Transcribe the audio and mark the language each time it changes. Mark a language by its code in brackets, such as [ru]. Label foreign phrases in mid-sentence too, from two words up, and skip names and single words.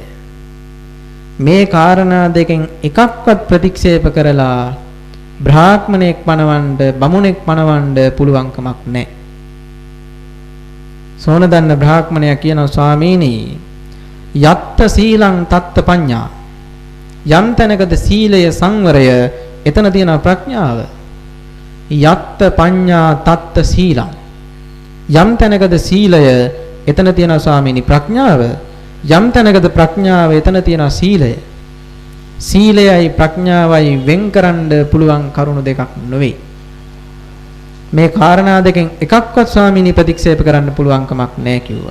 [si] මේ කාරණා දෙකෙන් එකක්වත් ප්‍රතික්ෂේප කරලා බ්‍රාහ්මණෙක් පණවන්න බමුණෙක් පණවන්න පුළුවන් කමක් නැහැ. සෝනදන්න බ්‍රාහ්මණයා කියනවා ස්වාමීනි [pi] යත්ත සීලං තත්ත පඤ්ඤා. [si] යම් තැනකද සීලය සංවරය එතන තියෙන ප්‍රඥාව. [pi] යත්ත පඤ්ඤා තත්ත සීලං. [si] යම් තැනකද සීලය එතන තියෙන ස්වාමීනි ප්‍රඥාව. යම් තැනකද ප්‍රඥාව එතන තියෙන සීලය. සීලයයි ප්‍රඥාවයි වෙන්කරන්න පුළුවන් කරුණු දෙකක් නෙවෙයි. මේ කාරණා දෙකෙන් එකක්වත් ස්වාමීනි ප්‍රතික්ෂේප කරන්න පුළුවන් කමක් නැහැ කිව්වා.